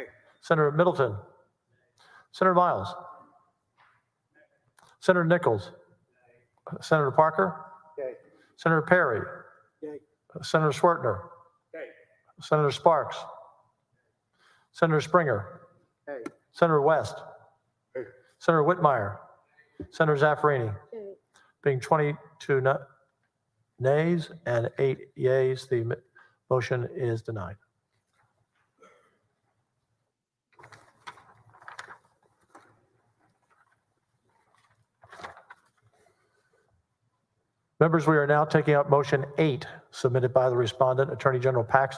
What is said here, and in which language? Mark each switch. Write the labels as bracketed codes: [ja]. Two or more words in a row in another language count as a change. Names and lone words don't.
[en] Senator Middleton, Senator Miles, Senator Nichols, Senator Parker, Yay. Senator Perry, Yay. Senator Swertner, Yay. Senator Sparks, Senator Springer, Yay. Senator West, Yay. Senator Whitmire, Senator Zaffarini. Yay. Being 22 nays and 8 yeas, the motion is denied. Members, we are now taking up motion 8, submitted by the respondent, Attorney General Paxton.